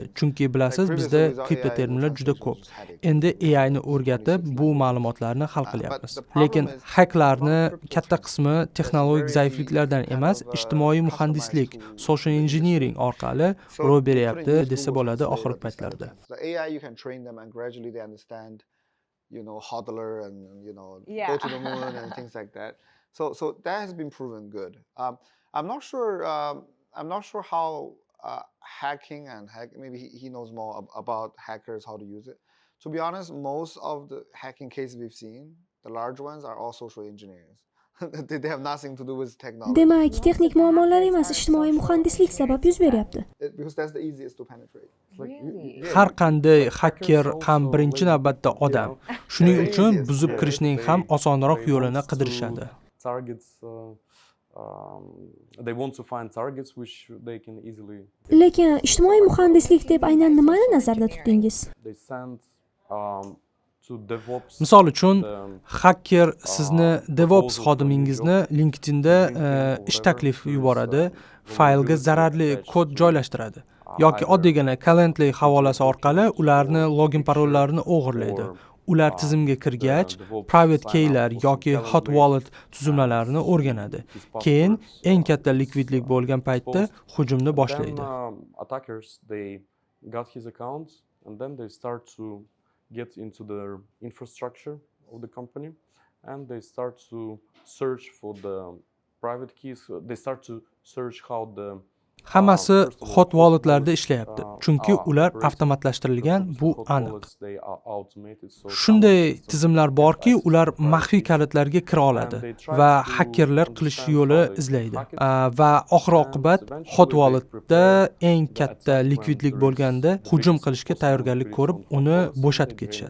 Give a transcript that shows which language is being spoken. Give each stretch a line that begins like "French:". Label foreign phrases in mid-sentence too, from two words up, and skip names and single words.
Uzbek: Chunki bilasiz, bizda kriptoterminlar juda ko'p. Endi AI ni o'rgatib, bu ma'lumotlarni hal qilyapmiz. Lekin haklarni katta qismi texnologik zaifliklardan emas, ijtimoiy muhandislik,
English: social engineering
Uzbek: orqali ro'y beryapti desa bo'ladi oxirgi paytlarda.
English: Hodler and go to the moon and things like that. So that has been proven good. I'm not sure how hacking and maybe he knows more about hackers, how to use it. To be honest, most of the hacking cases we've seen, the large ones, are all social engineers. They have nothing to do with technology.
Uzbek: Demak, texnik muammolar emas, ijtimoiy muhandislik sabab yuz beryapti.
English: Because that's the easiest to penetrate.
Uzbek: Har qanday hacker ham birinchi navbatda odam. Shuning uchun buzib kirishning ham osonroq yo'lini qidirishadi.
English: They want to find targets which they can easily.
Uzbek: Lekin ijtimoiy muhandislik deb aynan nimani nazarda tutdingiz?
English: They send
Uzbek: Misol uchun, hacker sizni DevOps xodimingizni LinkedInda ish taklifi yuboradi, faylga zararli kod joylashtiradi yoki oddiygina Calendly havolasi orqali ularni login parollarini o'g'irlaydi. Ular tizimga kirgach,
English: private keylar
Uzbek: yoki
English: hot wallet
Uzbek: tuzilmalarini o'rganadi. Keyin eng katta likvidlik bo'lgan paytda hujumni boshlaydi.
English: Attackers, they got his account and then they start to get into the infrastructure of the company and they start to search for the private keys. They start to search how the
Uzbek: Hammasi
English: hot walletlarda
Uzbek: ishlayapti, chunki ular avtomatlashtirilgan, bu aniq. Shunday tizimlar borki, ular maxfiy kalitlarga kira oladi va hakkerlar qilish yo'li izlaydi. Va oxir-oqibat
English: hot walletda
Uzbek: eng katta likvidlik bo'lganda hujum qilishga tayyorgarlik ko'rib, uni bo'shatib ketishadi.